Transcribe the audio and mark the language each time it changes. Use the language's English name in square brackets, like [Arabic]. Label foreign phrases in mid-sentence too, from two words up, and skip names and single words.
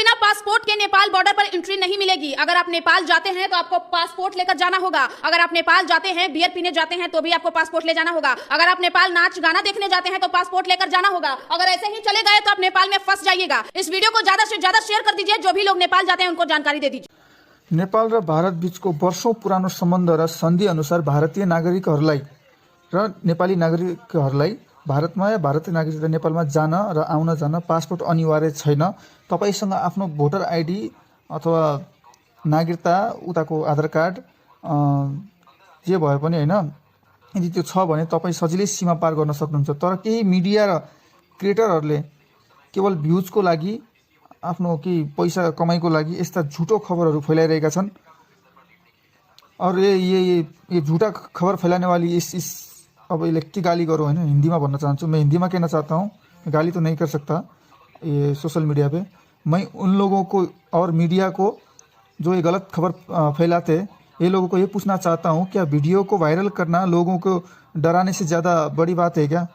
[Hindi] पासपोर्ट के नेपाल बॉर्डर पर एंट्री नहीं मिलेगी। अगर आप नेपाल जाते हैं तो आपको पासपोर्ट लेकर जाना होगा। अगर आप नेपाल जाते हैं, बियर पीने जाते हैं तो भी आपको पासपोर्ट ले जाना होगा। अगर आप नेपाल नाच गाना देखने जाते हैं तो पासपोर्ट लेकर जाना होगा। अगर ऐसे ही चले गए तो आप नेपाल में फंस जाइएगा। इस वीडियो को ज्यादा से ज्यादा शेयर कर दीजिए। जो भी लोग नेपाल जाते हैं उनको जानकारी दे दीजिए। [Nepali] नेपाल र भारत बीचको वर्षौं पुरानो सम्बन्ध र सन्धि अनुसार भारतीय नागरिकहरूलाई र नेपाली नागरिकहरूलाई भारतमा या भारतीय नागरिकता नेपालमा जान र आउन जान पासपोर्ट अनिवार्य छैन। तपाईसँग आफ्नो [English] voter ID [Nepali] अथवा नागरिकता उताको आधार कार्ड जे भए पनि हैन, यदि त्यो छ भने तपाईँ सजिलै सीमा पार गर्न सक्नुहुन्छ। तर केही मिडिया र क्रिएटरहरूले केवल भ्युजको लागि, आफ्नो केही पैसा कमाइको लागि यस्ता झुटो खबरहरू फैलाइरहेका छन्। [Hindi] और ये झूठा खबर फैलाने वाली इस अब ये की गाली करो है ना, हिंदी में बनना चाहता हूँ मैं। हिंदी में कहना चाहता हूँ, गाली तो नहीं कर सकता ये [English] social media [Hindi] पे। मैं उन लोगों को और मीडिया को जो ये गलत खबर फैलाते, ये लोगों को ये पूछना चाहता हूँ, क्या वीडियो को वायरल करना लोगों को डराने से ज़्यादा बड़ी बात है क्या?